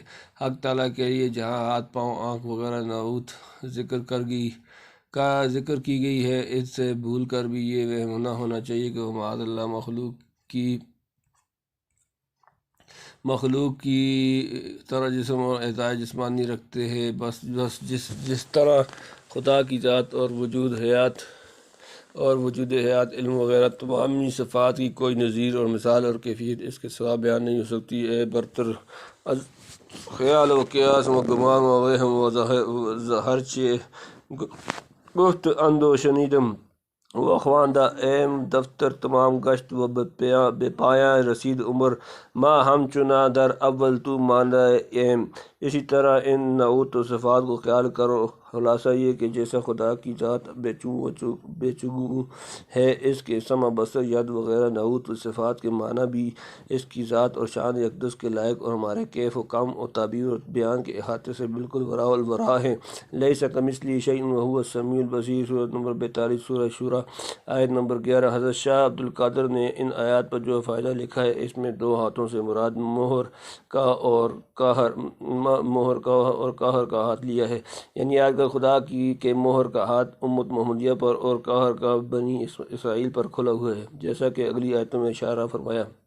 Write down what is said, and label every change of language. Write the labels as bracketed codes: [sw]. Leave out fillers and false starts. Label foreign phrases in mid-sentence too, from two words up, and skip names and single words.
[ur] حق تعالیٰ کے لیے جہاں ہاتھ، پاؤں، آنکھ وغیرہ نعوت ذکر کی گئی ہے، اس سے بھول کر بھی یہ وہم نہ ہونا چاہیے کہ وہ [ar] معاذ اللہ [ur] مخلوق کی طرح جسم اور اعضاء جسمانی رکھتے ہیں۔ بس جس طرح خدا کی ذات اور وجود حیات، علم وغیرہ تمامی صفات کی کوئی نظیر اور مثال اور کیفیت اس کے سوا بیان نہیں ہو سکتی۔ [fa] اے برتر از خیال و قیاس و گمان و وہم و ہرچے گفت اند و شنیدم و خواندہ ایم دفتر تمام گشت و بے پایاں رسید عمر ما ہم چنا در اول تو ماندہ ایم۔ [ur] اسی طرح ان نعوت و صفات کو خیال کرو۔ خلاصہ یہ کہ جیسا خدا کی ذات بے چگو ہے، اس کے سمع، بصر، ید وغیرہ نعوت و صفات کے معنی بھی اس کی ذات اور شان اقدس کے لائق اور ہمارے کیف و کم و تعبیر و بیان کے احاطے سے بالکل [ar] وراء الوراء [ur] ہیں۔ [ar] لیس کمثلہ شیء وہو السمیع البصیر، [ur] سورۃ نمبر 42 سورہ شورى آیت نمبر 11۔ حضرت شاہ عبد القادر نے ان آیات پر جو فائدہ لکھا ہے، اس میں دو ہاتھوں سے مراد مہر کا اور قاہر کا ہاتھ لیا ہے، یعنی آج کل خدا کے مہر کا ہاتھ امت محمدیہ پر اور قاہر کا بنی اسرائیل پر کھلا ہوا ہے، جیسا کہ اگلی آیتوں میں اشارہ فرمایا۔